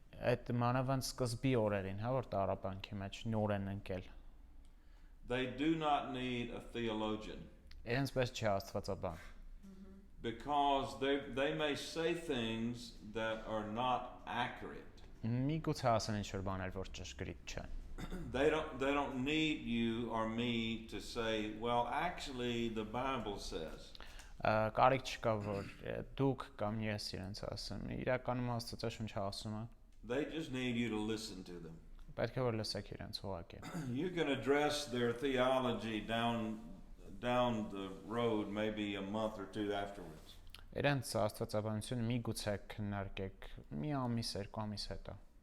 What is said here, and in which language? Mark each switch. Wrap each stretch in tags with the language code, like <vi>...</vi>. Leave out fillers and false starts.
<hy>Այդ մանավանդ սկզբի օրերին, հա, որ տառապանքի մեջ նոր են ընկել։</hy> <en>They do not need a theologian.</en> <hy>Իրենց պես չի աստվածաբան։</hy> <en>Because they may say things that are not accurate.</en> <hy>Միգուցե ասեն ինչ-որ բաներ, որ ճշգրիտ չեն։</hy> <en>They don't need you or me to say, well, actually the Bible says.</en> <hy>Կարիք չկա որ դուք կամ ես իրենց ասեմ։ Իրականում Աստվածաշունչը ասում է։</hy> <en>They just need you to listen to them.</en> <hy>Պետք է որ լսեք իրենց ուղղակի։</hy> <en>You can address their theology down the road maybe a month or 2 afterwards.</en> <hy>Իրենց աստվածաբանությունը միգուցե քննարկեք մի ամիս, 2 ամիս հետո։</hy>